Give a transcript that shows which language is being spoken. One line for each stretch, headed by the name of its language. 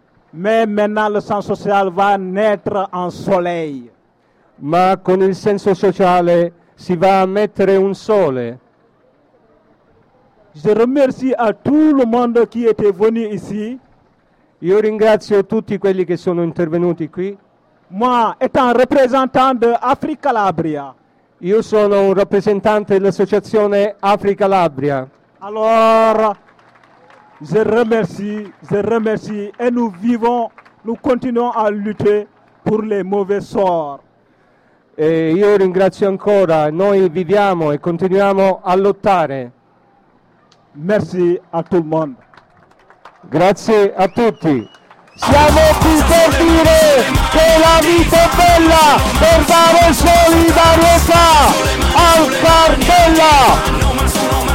French: Mais maintenant le centre social va naître en soleil.
Italian: Ma con il senso sociale si va a mettere un sole.
French: Je remercie à tout le monde qui était venu ici.
Italian: Io ringrazio tutti quelli che sono intervenuti qui.
French: Moi, étant représentant de Africa Labria.
Italian: Io sono un rappresentante dell'associazione Africa Labria.
French: Allora, je remercie et nous continuons à lutter pour les mauvais sorts.
Italian: E io ringrazio ancora, noi viviamo e continuiamo a lottare.
French: Merci à tout le monde.
Italian: Grazie a tutti. Siamo qui per dire che la vita è bella, per dare solidarietà al cartella.